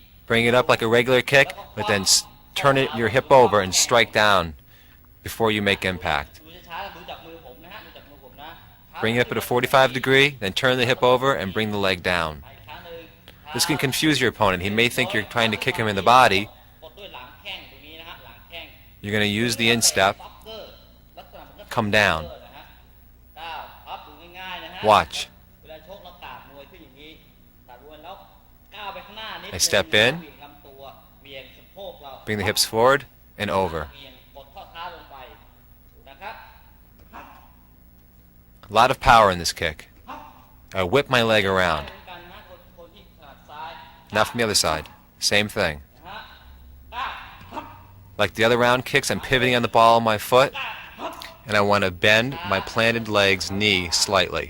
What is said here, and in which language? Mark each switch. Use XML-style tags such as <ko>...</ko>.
<en>Bring it up like a regular kick, but then turn your hip over and strike down before you make impact.</en> <th>ดูช้าๆดูจากมือผมนะฮะดูจากมือผมนะ</th> <en>Bring it up at a 45 degree, then turn the hip over and bring the leg down.</en> <th>อีกครั้งหนึ่ง</th> <en>This can confuse your opponent. He may think you're trying to kick him in the body.</en> <th>กดด้วยหลังแข้งตรงนี้นะฮะหลังแข้ง</th> <en>You're going to use the instep.</en> <th>ซ็อกเกอร์ลักษณะเหมือนกับ</th> <en>Come down.</en> <th>ซ็อกเกอร์นะฮะก้าวพับดูง่ายๆนะฮะ</th> <en>Watch.</en> <th>เวลาชกแล้วกาดมวยขึ้นอย่างนี้กาดมวยแล้วก้าวไปข้างหน้านิด</th> <en>I step in.</en> <th>เหวี่ยงลำตัวเหวี่ยงสะโพกเรา</th> <en>Bring the hips forward and over.</en> <th>เหวี่ยงกดข้อเท้าลงไปดูนะครับ</th> <en>A lot of power in this kick. I whip my leg around.</en> <th>เหมือนกันนะคนที่ถนัดซ้าย</th> <en>Now from the other side. Same thing.</en> <th>นะฮะก้าว</th> <en>Like the other round kicks, I'm pivoting on the ball of my foot, and I want to bend my planted leg's knee slightly.</en>